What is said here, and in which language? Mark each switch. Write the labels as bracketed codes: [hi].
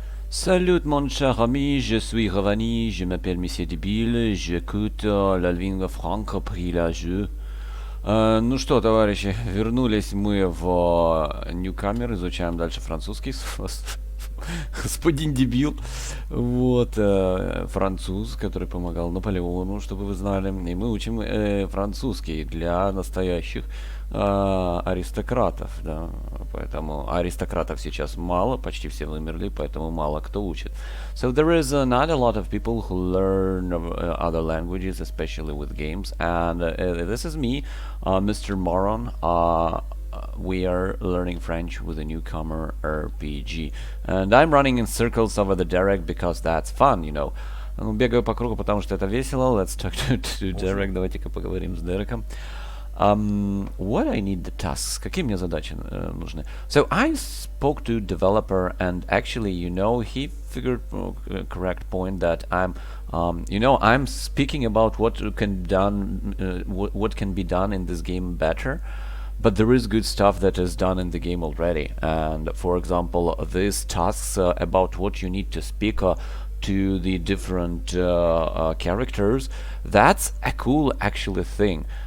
[fr] Salut mon cher ami, je suis revenu, je m'appelle Monsieur Дебиль, j'écoute la lingua franca при la jeu. [ru] Ну что, товарищи, вернулись мы в Newcomer, изучаем дальше французский. Господин дебил. Вот, француз, который помогал Наполеону, чтобы вы знали. И мы учим французский для настоящих аристократов, да. Поэтому аристократов сейчас мало, почти все вымерли, поэтому мало кто учит. [en] So there is not a lot of people who learn other languages, especially with games. And this is me, Mr. Moron. We are learning French with a Newcomer RPG. And I'm running in circles over the Derek because that's fun, you know. [ru] Ну, бегаю по кругу, потому что это весело. [en] Let's talk to Derek. [ru] Давайте-ка поговорим с Дереком. [en] What I need the tasks? [ru] Какие мне задачи нужны? [en] So I spoke to developer and actually, you know, he figured correct point that I'm speaking about what can be done in this game better. But there is good stuff that is done in the game already. And for example, these tasks about what you need to speak to the different characters, that's a cool actually thing.